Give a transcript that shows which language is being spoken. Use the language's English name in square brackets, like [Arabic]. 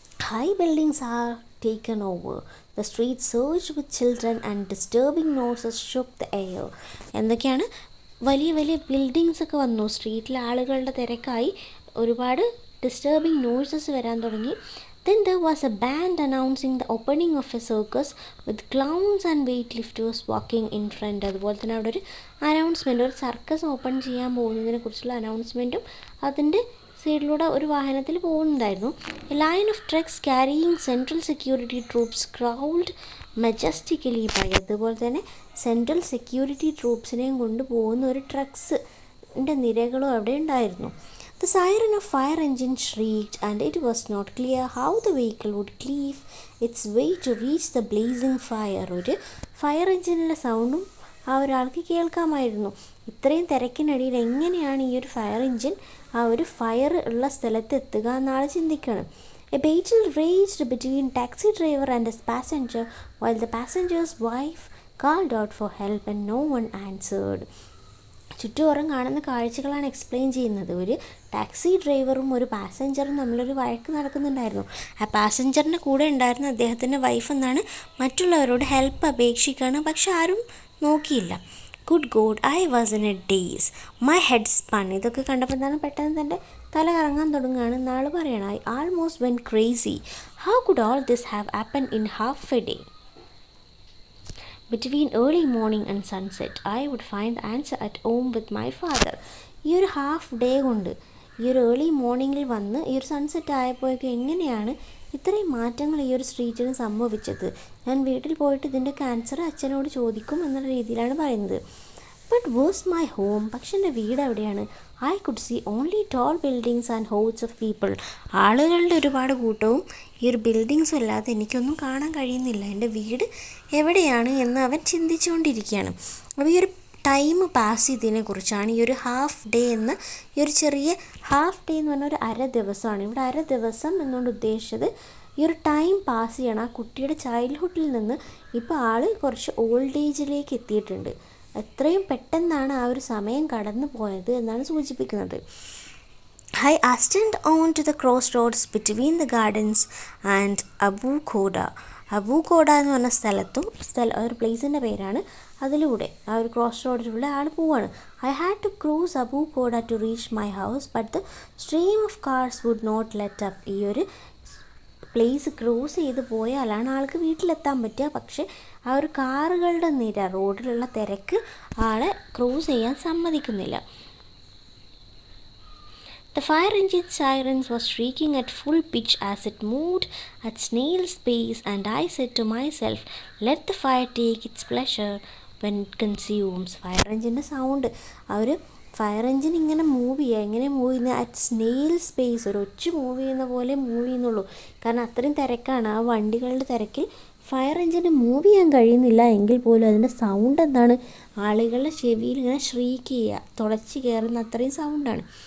[English] High buildings are taken over, the street surged with children and disturbing noises shook the air. [Malayalam] എന്തൊക്കെയാണ്, വലിയ വലിയ buildings ഒക്കെ വന്നു, സ്ട്രീറ്റിലെ ആളുകളുടെ തിരക്കായി ഒരുപാട് ഡിസ്റ്റർബിംഗ് നോയ്സസ് വരാൻ തുടങ്ങി. [English] Then there was a band announcing the opening of a circus with clowns and weightlifters walking in front. [Malayalam] അതുപോലെ തന്നെ അവിടെ ഒരു അനൗൺസ്മെൻറ്റ്, ഒരു സർക്കസ് ഓപ്പൺ ചെയ്യാൻ പോകുന്നതിനെ കുറിച്ചുള്ള അനൗൺസ്മെൻറ്റും അതിൻ്റെ സൈഡിലൂടെ ഒരു വാഹനത്തിൽ പോകുന്നുണ്ടായിരുന്നു. [English] A line of trucks carrying central security troops crowd majestically by. [Malayalam] അതുപോലെ തന്നെ സെൻട്രൽ സെക്യൂരിറ്റി ട്രൂപ്സിനെയും കൊണ്ട് പോകുന്ന ഒരു ട്രക്സിൻ്റെ നിരകളും അവിടെ ഉണ്ടായിരുന്നു. [English] The siren of fire engine shrieked and it was not clear how the vehicle would cleave its way to reach the blazing fire. [Malayalam] ഒരു fire എഞ്ചിനിൻ്റെ സൗണ്ടും ആ ഒരാൾക്ക് കേൾക്കാമായിരുന്നു. ഇത്രയും തിരക്കിനിടയിൽ എങ്ങനെയാണ് ഈ ഒരു ഫയർ എഞ്ചിൻ ആ ഒരു ഫയർ ഉള്ള സ്ഥലത്ത് എത്തുക എന്നാൾ ചിന്തിക്കണം. [English] A battle raged between taxi driver and his passenger while the passenger's wife called out for help and no one answered. [Malayalam] ചുറ്റുപുറം കാണുന്ന കാഴ്ചകളാണ് എക്സ്പ്ലെയിൻ ചെയ്യുന്നത്. ഒരു ടാക്സി ഡ്രൈവറും ഒരു പാസഞ്ചറും തമ്മിലൊരു വഴക്ക് നടക്കുന്നുണ്ടായിരുന്നു. ആ പാസഞ്ചറിൻ്റെ കൂടെ ഉണ്ടായിരുന്ന അദ്ദേഹത്തിൻ്റെ വൈഫ് എന്നാണ് മറ്റുള്ളവരോട് ഹെൽപ്പ് അപേക്ഷിക്കുകയാണ്, പക്ഷെ ആരും നോക്കിയില്ല. [English] Good God, I was in a daze, my head spun. [Malayalam] ഇതൊക്കെ കണ്ടപ്പോൾ എന്താണ് പെട്ടെന്ന് തൻ്റെ തല കറങ്ങാൻ തുടങ്ങുകയാണ്. നാൾ പറയണം [English] I almost went crazy, how could all this have happen in half a day. between early morning and sunset, I would find the answer at home with my father. [Malayalam] ഈ ഒരു ഹാഫ് ഡേ കൊണ്ട് ഈ ഒരു early മോർണിംഗിൽ വന്ന് ഈ ഒരു sunset ആയപ്പോഴേക്കും എങ്ങനെയാണ് ഇത്രയും മാറ്റങ്ങൾ ഈ ഒരു സ്ട്രീറ്റിന് സംഭവിച്ചത്, ഞാൻ വീട്ടിൽ പോയിട്ട് ഇതിൻ്റെയൊക്കെ ആൻസർ അച്ഛനോട് ചോദിക്കും എന്നുള്ള രീതിയിലാണ് പറയുന്നത്. ബട്ട് വേഴ്സ് മൈ ഹോം, പക്ഷെ എൻ്റെ വീട് എവിടെയാണ്? I could see only toll buildings and ഹോഡ്സ് of people. ആളുകളുടെ ഒരുപാട് കൂട്ടവും ഈ ഒരു ബിൽഡിങ്സും അല്ലാതെ എനിക്കൊന്നും കാണാൻ കഴിയുന്നില്ല. എൻ്റെ വീട് എവിടെയാണ് എന്ന് അവൻ ചിന്തിച്ചുകൊണ്ടിരിക്കുകയാണ്. അപ്പോൾ ഈ ഒരു ടൈം പാസ് ചെയ്തതിനെ കുറിച്ചാണ് ഈ ഒരു ഹാഫ് ഡേ എന്ന ഈ ഒരു ചെറിയ ഹാഫ് ഡേ എന്ന് പറഞ്ഞാൽ ഒരു അര ദിവസമാണ്. ഇവിടെ അര ദിവസം എന്നുകൊണ്ട് ഉദ്ദേശിച്ചത് ഈ ഒരു ടൈം പാസ് ചെയ്യണം. ആ കുട്ടിയുടെ ചൈൽഡ്ഹുഡിൽ നിന്ന് ഇപ്പോൾ ആൾ കുറച്ച് ഓൾഡ് ഏജിലേക്ക് എത്തിയിട്ടുണ്ട്. എത്രയും പെട്ടെന്നാണ് ആ ഒരു സമയം കടന്നു പോയത് എന്നാണ് സൂചിപ്പിക്കുന്നത്. [English] I hastened on to the crossroads between the gardens and Abu Khoda. [Malayalam] Abu CODA എന്ന് പറഞ്ഞ ഒരു പ്ലേസിൻ്റെ പേരാണ്. അതിലൂടെ ആ ഒരു ക്രോസ് റോഡിലൂടെ ആൾ പോവാണ്. [English] I had to cross a busy road to reach my house but the stream of cars would not let up. [Malayalam] ഈ ഒരു പ്ലേസ് ക്രോസ് ചെയ്ത് പോയാലാണ് ആൾക്ക് വീട്ടിലെത്താൻ പറ്റുക. പക്ഷേ ആ ഒരു കാറുകളുടെ നിര, റോഡിലുള്ള തിരക്ക് ആളെ ക്രോസ് ചെയ്യാൻ സമ്മതിക്കുന്നില്ല. [English] The fire engine sirens was shrieking at full pitch as it moved at snail's pace, and I said to myself, let the fire take its pleasure when it consumes. [Malayalam] Fire എഞ്ചിൻ്റെ sound, ആ ഒരു fire engine ഇങ്ങനെ move ചെയ്യുക. എങ്ങനെ move ചെയ്യുന്നത്? [English] at snail's pace, [Malayalam] ഒരു ഒച്ച move ചെയ്യുന്ന പോലെ മൂവ് ചെയ്യുന്നുള്ളൂ. കാരണം അത്രയും തിരക്കാണ്. ആ വണ്ടികളുടെ തിരക്കിൽ ഫയർ എഞ്ചിന് മൂവ് ചെയ്യാൻ കഴിയുന്നില്ല. എങ്കിൽ പോലും അതിൻ്റെ സൗണ്ട് എന്താണ്? ആളുകളുടെ ചെവിയിൽ ഇങ്ങനെ ഷ്രീക്ക് ചെയ്യുക, തുളച്ച് കയറുന്ന അത്രയും സൗണ്ടാണ്.